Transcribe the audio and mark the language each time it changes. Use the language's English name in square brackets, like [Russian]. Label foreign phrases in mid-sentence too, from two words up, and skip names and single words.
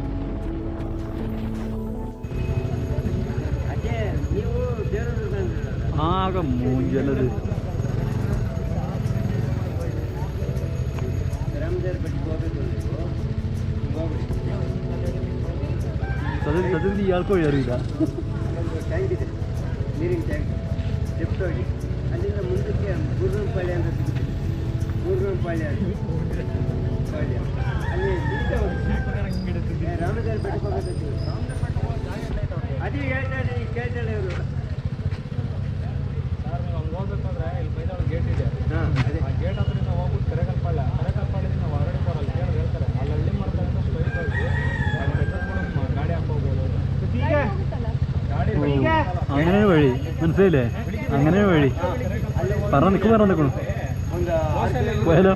[Malayalam] ആകെ മൂഞ്ചലത് സത്യത്തിൽ ഇയാൾക്ക് വഴി അറിയില്ല. [Kannada] ಅಲ್ಲಿಂದ ಮುಂದಕ್ಕೆ ಗುರುರಂಪಾಳ್ಯ ಅಂತ ಸಿಗುತ್ತೆ. ಗುರುರಂಪಾಳ್ಯ ಅಲ್ಲಿ ರಾಮದೇವ್ರ ಬೆಟ್ಟಕ್ಕೆ ಹೋಗೋದು. ಅದೇ ಹೇಳ್ತಾರೆ, ಕೇಳ್ತಾಳೆ ಇವರು. ಸರ್, ನೀವು ಹಂಗೆ ಹೋಗ್ಬೇಕಂದ್ರೆ ಇಲ್ಲಿ ಮೈದಾನ ಗೇಟ್ ಇದೆ. ಅದೇ ಆ ಗೇಟ್ ಹತ್ರದಿಂದ ಹೋಗ್ಬಿಟ್ಟು ಕರೆಕಲ್ಪಾಳ್ಯದಿಂದ ನಾವು ಹೊರಗಡೆ ಬರಲ್ಲ, ಹೇಳ್ತಾರೆ ಅಲ್ಲಿ ಹಳ್ಳಿ ಮಾಡ್ತಾರೆ ಅಂತ ಸ್ಟ್ರೈಟ್ ಹೋಗಿ ಅಲ್ಲಿ ಬೆಟ್ಟಕ್ಕೆ ಗಾಡಿ ಹಾಕೋಗ್ಬೋದು. [Malayalam] അങ്ങനെ വഴി മനസ്സിലായില്ലേ? അങ്ങനെ വഴി പറഞ്ഞ നിൽക്കണു പോയാലോ?